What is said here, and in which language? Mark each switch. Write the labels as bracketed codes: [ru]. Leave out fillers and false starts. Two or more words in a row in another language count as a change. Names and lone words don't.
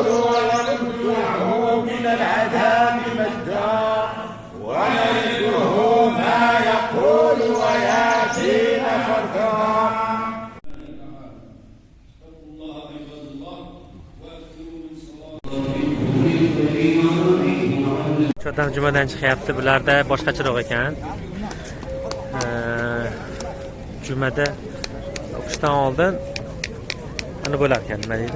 [ar] ونمنعه من العذاب مدا ونرثه ما يقول وياتينا فردا. [uz] Odam jumadan chiqyapti. Bularda boshqacharoq ekan. Jumada o'qishdan oldin ana bo'lar ekan, nima deydi?